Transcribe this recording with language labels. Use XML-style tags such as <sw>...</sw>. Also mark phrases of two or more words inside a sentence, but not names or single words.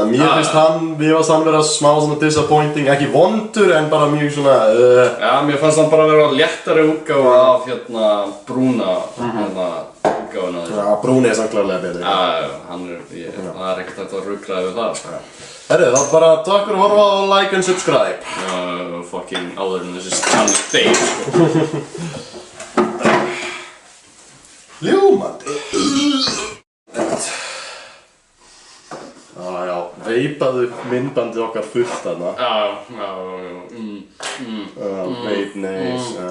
<is>Mér finnst hann vera smá svona disappointing, ekki vondur en bara mjög svona... Já, mér fannst hann bara vera léttari útgáfa af hérna brúna útgáfuna þessu. Já, brúni er samt klárlega betri. Já, það er ekkert hægt að rugla yfir það, sko. Herru, þá bara takk fyrir að horfa og</is> <en>like and subscribe.</en> <is>Já, fucking áður en þessi channel deyr, sko. Ljómandi. Já, veipaðu myndbandið okkar fullt þarna. Vape neys,</is>